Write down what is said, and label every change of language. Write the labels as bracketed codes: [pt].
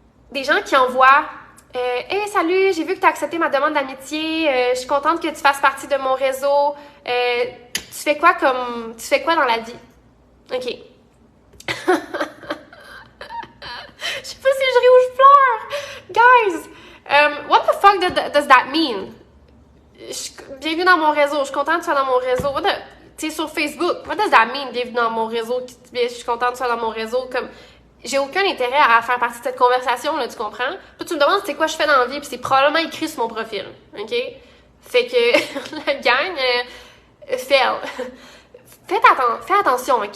[fr] Des gens qui envoient Hey, salut, j'ai vu que tu as accepté ma demande d'amitié. Je suis contente que tu fasses partie de mon réseau. Tu fais quoi dans la vie? OK. Je sais pas si je ris ou je pleure. [en] Guys, what the fuck does that mean? [fr] Bienvenue dans mon réseau. Je suis contente que tu sois dans mon réseau. Tu sais, sur Facebook, [en] what does that mean? [fr] Bienvenue dans mon réseau. Je suis contente que tu sois dans mon réseau. Comme, j'ai aucun intérêt à faire partie de cette conversation, là, tu comprends? Puis tu me demandes c'est quoi je fais dans la vie, puis c'est probablement écrit sur mon profil. OK? Fait que la gang, fail. Fais attention, OK?